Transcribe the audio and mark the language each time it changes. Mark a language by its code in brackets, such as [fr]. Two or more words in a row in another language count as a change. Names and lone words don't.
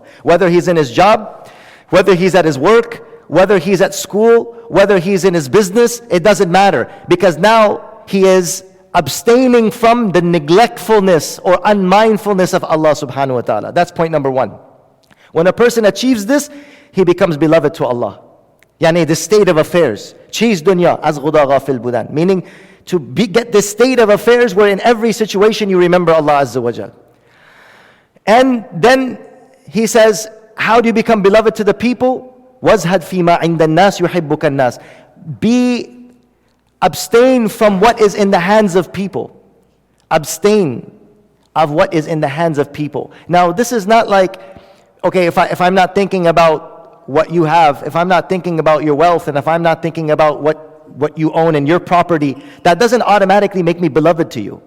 [en] Whether he's in his job, whether he's at his work, whether he's at school, whether he's in his business, it doesn't matter. Because now he is abstaining from the neglectfulness or unmindfulness of Allah [ar] سبحانه وتعالى. [en] That's point number one. When a person achieves this, he becomes beloved to Allah. Yani the state of affairs. [fa] چیست دنیا از خدا غافل بودن. [en] Meaning to get this state of affairs where in every situation you remember Allah [ar] عز وجل. [en] And then he says, how do you become beloved to the people? [ar] وَازْهَدْ فِي مَا عِنْدَ النَّاسِ يُحِبُّكَ النَّاسِ. [en] Abstain from what is in the hands of people. Abstain of what is in the hands of people. Now this is not like, okay, if I'm not thinking about what you have, if I'm not thinking about your wealth, and if I'm not thinking about what you own and your property, that doesn't automatically make me beloved to you.